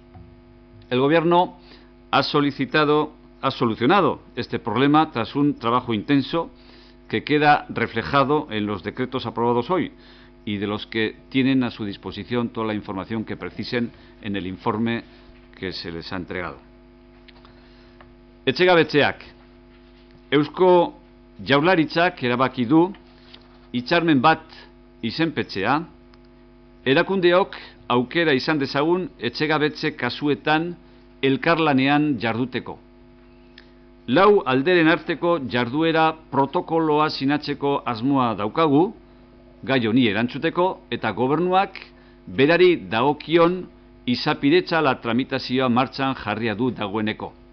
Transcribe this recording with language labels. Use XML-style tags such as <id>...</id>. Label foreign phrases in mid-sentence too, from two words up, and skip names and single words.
<es>El Gobierno ha solucionado este problema tras un trabajo intenso que queda reflejado en los decretos aprobados hoy y de los que tienen a su disposición toda la información que precisen en el informe que se les ha entregado.</es> <eu>Etxegabetzeak. Eusko Jaurlaritzak erabaki du hitzarmen bat izenpetzea, erakundeok aukera izan dezagun etxegabetze kasuetan elkarlanean jarduteko. Lau alderen arteko jarduera protokoloa sinatzeko asmoa daukagu, gai honi erantzuteko, eta gobernuak berari dagokion izapidetza la tramitazioa martxan jarria du dagoeneko.</eu>